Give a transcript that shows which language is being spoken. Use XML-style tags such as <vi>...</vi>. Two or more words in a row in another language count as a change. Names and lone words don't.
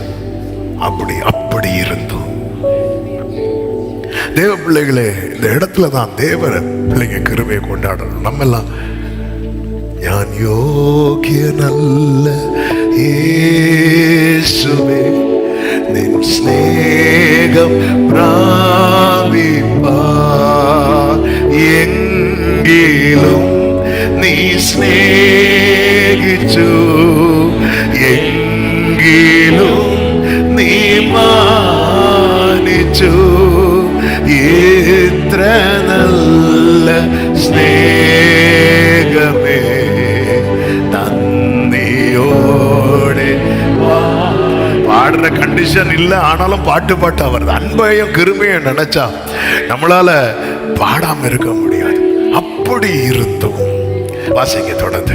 <ta>அப்படி இருந்தோம். தேவ பிள்ளைகளே, இந்த இடத்துல தான் தேவ பிள்ளைங்க கிருபையை கொண்டாடணும். நம்ம எல்லாம்</ta> <ml>ഞാൻ യോഗ്യനല്ല യേശുവേ നിൻ സ്നേഹം പ്രാപിപ്പാൻ എങ്കിലും നീ സ്നേഹിച്ചു, എങ്കിലും നീ മാനിച്ചു. ഇത്ര നല്ല സ്നേഹമേ</ml> <ta>நந்தியோடு பாடுற கண்டிஷன் இல்ல, ஆனாலும் பாட்டு வருது. அன்பையும் கிருபையும் நினைச்சா நம்மளால பாடாம இருக்க முடியாது. அப்படி இருந்தும் வாசிங்க தொடர்ந்து.</ta>